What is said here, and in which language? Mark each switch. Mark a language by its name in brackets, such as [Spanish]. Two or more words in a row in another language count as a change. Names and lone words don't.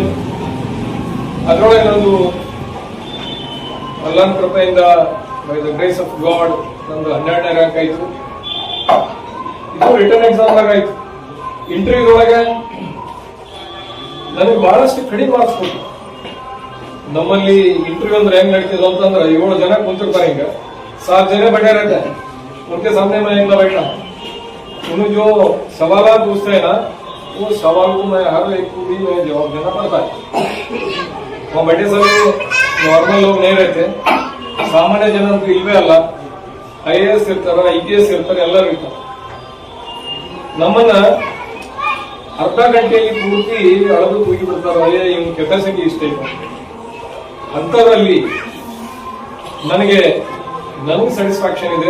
[Kannada] ಅದರೊಳಗೆ ನಂದು ಅಲ್ಲಾಹ್ ಕೃಪೆಯಿಂದ [English] by the grace of God [Kannada] ನಂದು 12ನೇ ರ್ಯಾಂಕ್ ಆಯ್ತು. ಇದು [English] written exam [Kannada] ಆಯ್ತು. ಇಂಟರ್ವ್ಯೂ ಒಳಗೆ ನನಗೆ ಬಹಳಷ್ಟು ಕಡಿಮೆ ಮಾರ್ಕ್ಸ್ ಕೊಟ್ಟು. ನಮ್ಮಲ್ಲಿ ಇಂಟರ್ವ್ಯೂ ಅಂದ್ರೆ ಹೆಂಗ್ ನಡೀತಿದ್ರು ಅಂತಂದ್ರೆ 7 ಜನ ಕುಂತಿರ್ತಾರೆ, ಹಿಂಗ [Hindi] 7 जने बैठे रहते हैं, उनके सामने मैं अकेला बैठा. उन्हें जो सवाल पूछते हैं ना, वो सवाल को मैं हर एक को भी जवाब देना पड़ता है. वहाँ बैठे सभी नॉर्मल लोग नहीं रहते, सामान्य जन [Kannada] ಅಂತೂ ಇಲ್ವೇ ಅಲ್ಲ. IAS ಇರ್ತಾರ, IPS ಇರ್ತಾರೆ, ಎಲ್ಲರೂ ಇರ್ತಾರೆ. ನಮ್ಮನ್ನ ಅರ್ಧ ಗಂಟೆಯಲ್ಲಿ ಪೂರ್ತಿ ಅಳದು ತೂಗಿ ಬಿಡ್ತಾರೆ, ಇವನ್ ಕೆಪಾಸಿಟಿ ಇಷ್ಟೇ. ಅಂತರಲ್ಲಿ ನನಗೆ ಸ್ಯಾಟಿಸ್ಫ್ಯಾಕ್ಷನ್ ಇದೆ.